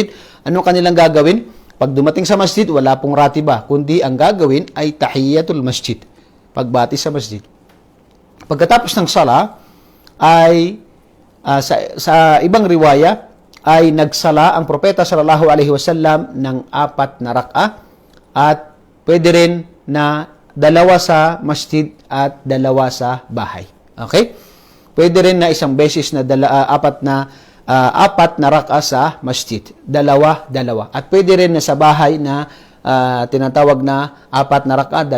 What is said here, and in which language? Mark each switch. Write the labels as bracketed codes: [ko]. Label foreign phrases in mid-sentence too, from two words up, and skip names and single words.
[tl] Ano kanilang gagawin? Pag dumating sa masjid, wala pong ratiba, kundi ang gagawin ay [ar] تحية المسجد. [tl] Pagbati sa masjid. Pagkatapos ng sala, ay sa ibang riwaya, ay nagsala ang propeta [ar] صلى الله عليه وسلم [tl] ng 4 na rak'a at pwede rin na 2 sa masjid at 2 sa bahay. Okay? Pwede rin na isang beses na 4 na rak'a sa masjid. 2. At pwede rin na sa bahay na tinatawag na 4 na rak'a, 2.